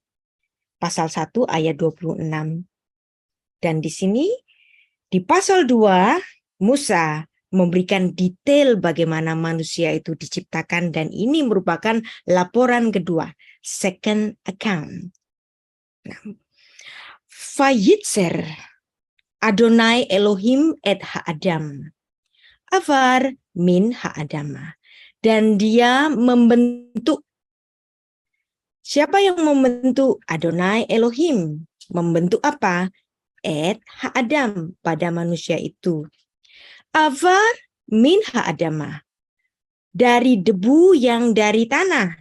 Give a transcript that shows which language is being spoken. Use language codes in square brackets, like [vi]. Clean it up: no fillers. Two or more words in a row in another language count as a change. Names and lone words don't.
[id] Pasal 1 ayat 26. Dan di sini, di pasal 2, Musa memberikan detail bagaimana manusia itu diciptakan, dan ini merupakan laporan kedua, [en] second account. [id] Nah, [he] וייצר אדוני אלוהים את האדם עפר מן האדמה. [id] Dan dia membentuk. Siapa yang membentuk? Adonai Elohim. Membentuk apa? [he] את האדם, [id] pada manusia itu. [he] עפר מן האדמה, [id] dari debu yang dari tanah.